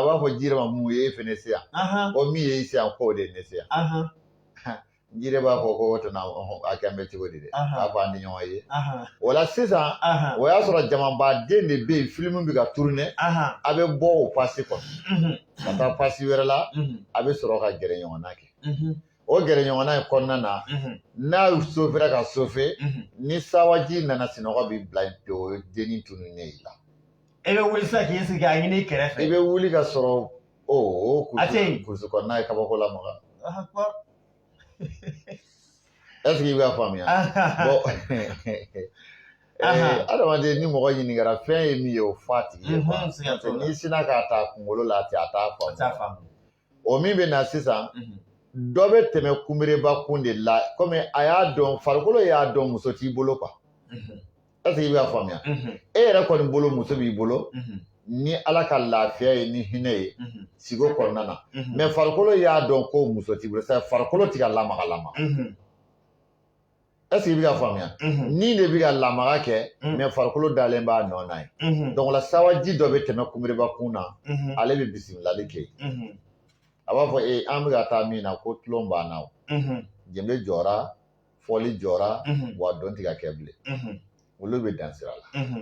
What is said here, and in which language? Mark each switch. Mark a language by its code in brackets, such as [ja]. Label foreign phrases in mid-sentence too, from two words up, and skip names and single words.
[bm] b'a fɔ jire ma mun ye e fɛnɛ se yan min ye i se yan k'o de ye ne se yan jire b'a fɔ ko o tɛna a kɛ an bɛ cogo di dɛ a fɔ an ni ɲɔgɔn ye o la sisan o y'a sɔrɔ jamabaden de bɛ yen film bɛ ka tourner a bɛ bɔ o pasi kɔnɔ ka taa pasi wɛrɛ la a bɛ sɔrɔ ka gɛrɛ ɲɔgɔnna kɛ o gɛrɛ ɲɔgɔnna in kɔnɔna na n'a sofɛra ka sofe ni sawaji nana sinɔgɔ bɛ bila yen pewu o ye denni tununnen ye la e bɛ wuli sisan k'i sigi k'a ɲini kɛrɛfɛ i bɛ wuli ka sɔrɔ o kurusi kɔnɔna ye kabako lamaga [fr] est-ce que [bm] i b'a faamuya adamaden ni mɔgɔ ɲininkara fɛn ye min ye o fɔ a tigi ye n'i sinna k'a ta kunkolo la ten a t'a faamu o min bɛ na sisan dɔ bɛ tɛmɛ kunbereba kun de la komi a y'a dɔn farikolo y'a dɔn muso t'i bolo [fr] quoi est-ce que [bm] i b'a faamuya e yɛrɛ kɔni bolo muso b'i bolo ni ala ka lafiya ye ni hinɛ ye sigo kɔnɔna na mais farikolo y'a dɔn ko muso t'i bolo c'est farikolo tɛ ka lamaga [fr] est-ce que [bm] i bɛ ka faamuya ni de bɛ ka lamaga kɛ mais farikolo dalen b'a nɔ na ye donc la sawaji dɔ bɛ tɛmɛ kunbereba kun na ale bɛ bisimilali kɛ a b'a fɔ an bɛ ka taa min na ko tulon b'an na o jɛnbe jɔra fɔli jɔra wa dɔn tɛ ka kɛ bilen olu bɛ dan sira la